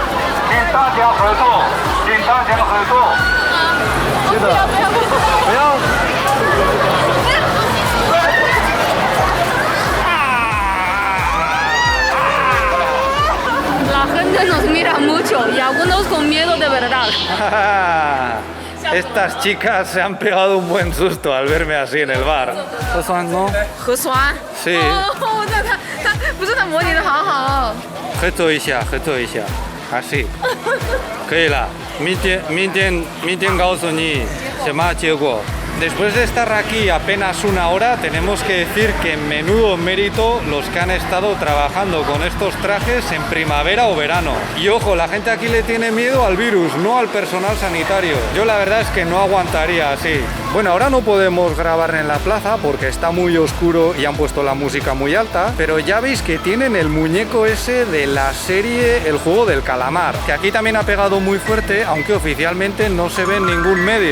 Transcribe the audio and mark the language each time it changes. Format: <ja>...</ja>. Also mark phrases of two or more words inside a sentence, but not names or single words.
<es>La gente nos mira mucho y algunos con miedo de verdad. Estas chicas se han pegado un buen susto al verme así en el bar. ¿No?</es> <zh>核酸。</zh> <es>Sí.</es> <zh>哦，那他不是他模拟的好好。合作一下，así. 可以了，明天告诉你什么结果。</zh> <es>Después de estar aquí apenas una hora, tenemos que decir que menudo mérito los que han estado trabajando con estos trajes en primavera o verano. Y ojo, la gente aquí le tiene miedo al virus, no al personal sanitario. Yo la verdad es que no aguantaría así. Bueno, ahora no podemos grabar en la plaza porque está muy oscuro y han puesto la música muy alta, pero ya veis que tienen el muñeco ese de la serie El Juego del Calamar, que aquí también ha pegado muy fuerte, aunque oficialmente no se ve en ningún medio.</es>